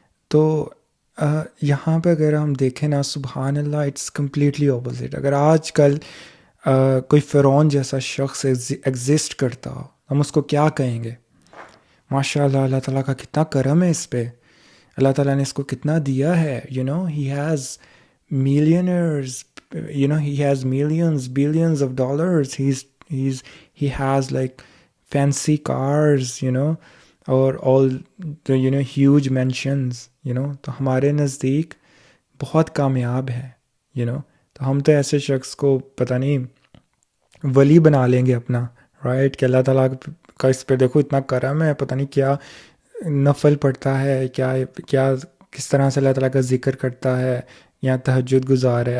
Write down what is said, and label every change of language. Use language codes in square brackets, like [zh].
[ur] تو یہاں پہ اگر ہم دیکھیں نا، سبحان اللہ، [en] It's completely opposite. [ur] اگر آج کل کوئی فرعون جیسا شخص ایگزسٹ کرتا ہو، ہم اس کو کیا کہیں گے؟ ماشاء اللہ، اللہ تعالیٰ کا کتنا کرم ہے اس پہ، اللہ تعالیٰ نے اس کو کتنا دیا ہے. [en] He has millionaires, he has millions, billions of dollars. He has like fancy cars, اور all the huge mansions, [ur] تو ہمارے نزدیک بہت کامیاب ہے. تو ہم تو ایسے شخص کو پتہ نہیں ولی بنا لیں گے اپنا، رائٹ، کہ اللہ تعالیٰ کا اس پہ دیکھو اتنا کرم ہے، پتہ نہیں کیا نفل پڑھتا ہے، کیا کس طرح سے اللہ تعالیٰ کا ذکر کرتا ہے، یا تہجد گزار ہے.